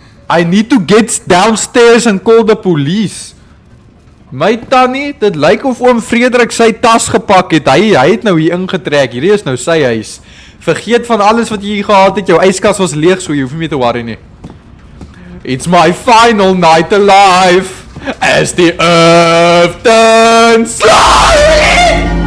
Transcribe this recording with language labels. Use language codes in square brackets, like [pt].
[en] I need to get downstairs and call the police. [af] My tannie, dit lyk of oom Frederik sy tas gepak het. Hy het nou hier ingetrek. Hierdie is nou sy huis. Vergeet van alles wat jy hier gehad het. Jou yskas was leeg, so jy hoef nie meer te worry nie. [en] It's my final night alive as the earth turns slowly.